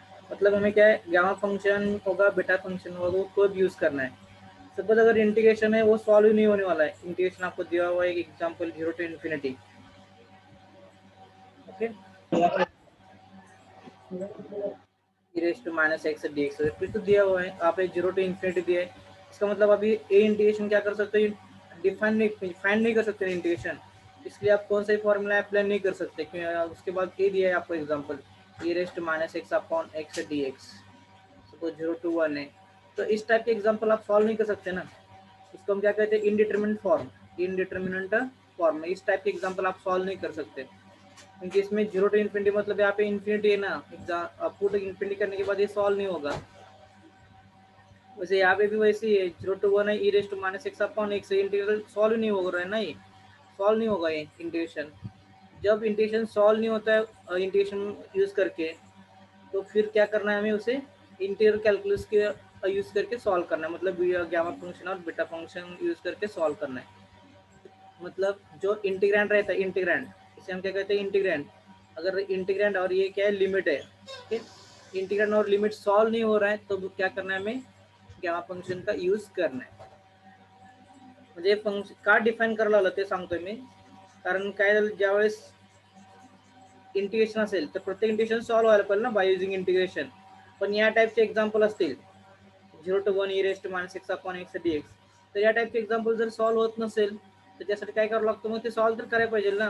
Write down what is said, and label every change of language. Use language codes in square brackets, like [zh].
[hi] मतलब हमें क्या है, गामा फंक्शन होगा, बीटा फंक्शन होगा, वो कब यूज करना है. सपोज अगर इंटीग्रेशन है वो सॉल्व ही नहीं होने वाला है. इंटीग्रेशन आपको दिया हुआ है, एक example 0 to infinity. Okay, e raised to minus x dx फिर तो दिया हुआ है, आप 0 to infinity दिया है. इसका मतलब अभी ए इंटीग्रेशन क्या कर सकते हो, डिफाइन नहीं कर सकते इंटीग्रेशन. इसलिए आप कौन सा फॉर्मूला अप्लाई नहीं कर सकते, क्योंकि उसके बाद ए दिया है आपको example e raised to minus x upon x dx. Suppose 0 to 1 है, तो इस टाइप के एग्जांपल आप सॉल्व नहीं कर सकते ना. इसको हम क्या कहते हैं, इनडिटरमिनेट फॉर्म. इनडिटरमिनेट फॉर्म में इस टाइप के एग्जांपल आप सॉल्व नहीं कर सकते, क्योंकि इसमें 0 to इन्फिनिटी मतलब यहाँ पे इन्फिनिटी है ना. पुट इन्फिनिटी करने के बाद ये सॉल्व नहीं होगा. वैसे यहाँ पे भी वैसे ही है, 0 to 1 है, e raised to minus x upon x, integral solve नहीं हो रहा है ना, ये सॉल्व नहीं होगा ये इंटीग्रेशन. जब इंटीग्रेशन सॉल्व नहीं होता है इंटीग्रेशन यूज करके, तो फिर क्या करना है हमें, उसे इंटीग्रल कैलकुलस के यूज करके सॉल्व करना है. मतलब गामा फंक्शन और बीटा फंक्शन यूज करके सॉल्व करना है. मतलब जो इंटीग्रैंड रहता है, इंटीग्रैंड, इसे हम क्या कहते हैं, इंटीग्रैंड. अगर इंटीग्रैंड और ये क्या है, लिमिट है. ठीक, इंटीग्रैंड और लिमिट सॉल्व नहीं हो रहा है, तो क्या करना है हमें, गामा फंक्शन का यूज करना है. [mr] म्हणजे फंक्शन का डिफाइन करायला आलं ते सांगतोय मी. कारण काय झालं, ज्यावेळेस इंटिग्रेशन असेल तर प्रत्येक इंटिग्रेशन सॉल्व व्हायला पाहिजे ना बाय युजिंग इंटिग्रेशन. पण या टाइपचे एक्झाम्पल असतील 0 to 1 e raised to minus x upon x dx, तर या टाइपचे एक्झाम्पल जर सॉल्व होत नसेल तर त्यासाठी काय करावं लागतं, मग ते सॉल्व तर करायला पाहिजे ना.